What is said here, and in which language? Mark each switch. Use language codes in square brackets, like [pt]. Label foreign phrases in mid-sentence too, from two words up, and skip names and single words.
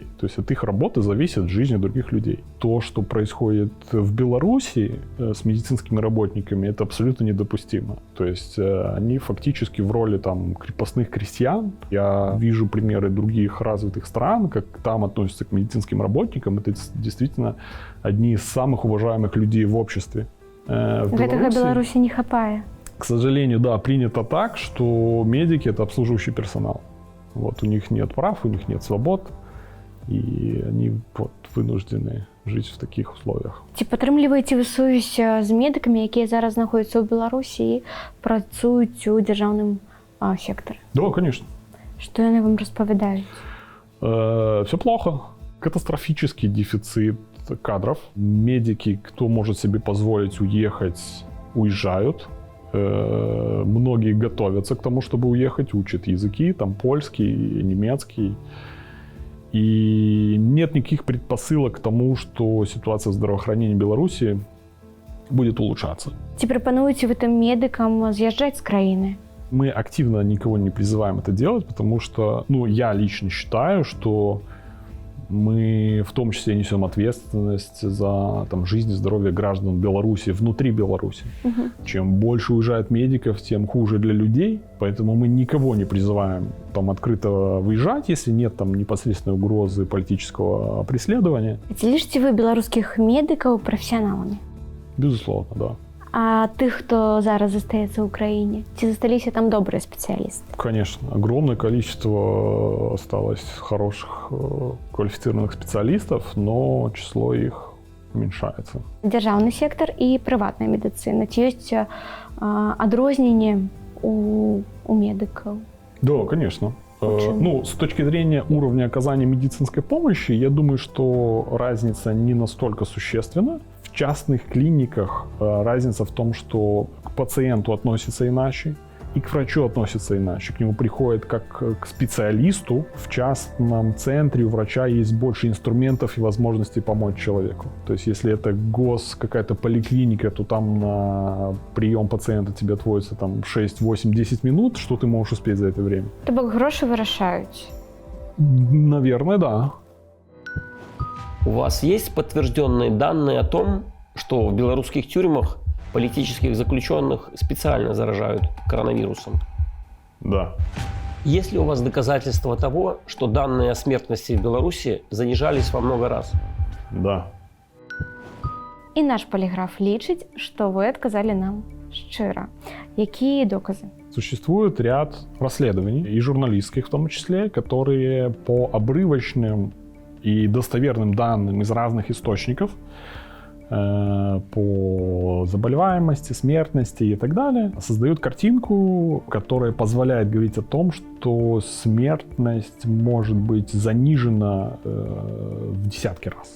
[ru] То есть от их работы зависит жизнь других людей. То, что происходит в Беларуси с медицинскими работниками, это абсолютно недопустимо. То есть они фактически в роли крепостных крестьян. Я вижу примеры других развитых стран, как там относятся к медицинским работникам. Это действительно одни из самых уважаемых людей в обществе. [be] Гэтага Беларуси не хапае. [ru] К сожалению, да, принято так, что медики — это обслуживающий персонал. У них нет прав, у них нет свобод, и они вынуждены жить в таких условиях. [be] Ці падтрымліваеце вы сувязь з медыкамі, якія зараз знаходзяцца ў Беларусі і працуюць у дзяржаўным секторе? [ru] Да, конечно. [be] Что яны вам распавядаюць? [ru] Все плохо. Катастрофический дефицит кадров. Медики, кто может себе позволить уехать, уезжают. Многие готовятся к тому, чтобы уехать, учат языки, польский, немецкий. И нет никаких предпосылок к тому, что ситуация в здравоохранении Беларуси будет улучшаться. [be] Ці прапануеце вы там медыкам з'язджаць з краіны? [ru] Мы активно никого не призываем это делать, потому что, я лично считаю, что Мы в том числе несем ответственность за там, жизнь и здоровье граждан Беларуси внутри Беларуси. Чем больше уезжает медиков, тем хуже для людей. Поэтому мы никого не призываем там, открыто выезжать, если нет там, непосредственной угрозы политического преследования. [be] Лічите вы беларускіх медыкаў прафесіяналамі? [ru] Безусловно, да. [be] А тых, хто зараз застаецца ў краіне, ці засталіся там добрыя спецыялісты? [ru] Конечно, огромное количество осталось хороших квалифицированных специалистов, но число их уменьшается. [be] Дзяржаўны сектор і прыватная медыцына. Ці ёсць адрозненне у медыкаў? [ru] Да, конечно. Почему? Ну, с точки зрения уровня оказания медицинской помощи, я думаю, что разница не настолько существенна. В частных клиниках разница в том, что к пациенту относятся иначе, и к врачу относятся иначе. К нему приходят как к специалисту. В частном центре у врача есть больше инструментов и возможностей помочь человеку. То есть если это какая-то поликлиника, то там на прием пациента тебе отводится там 6, 8, 10 минут. Что ты можешь успеть за это время? [be] То бок грошы вырашаюць? [ru] Наверное, да. У вас есть подтвержденные данные о том, что в белорусских тюрьмах политических заключенных специально заражают коронавирусом? Да. Есть ли у вас доказательства того, что данные о смертности в Беларуси занижались во много раз? Да. [be] І наш поліграф лічыць, што вы адказалі нам шчыра. Якія доказы? [ru] Существует ряд расследований, и журналистских в том числе, которые по обрывочным и достоверным данным из разных источников по заболеваемости, смертности и так далее создают картинку, которая позволяет говорить о том, что смертность может быть занижена в десятки раз.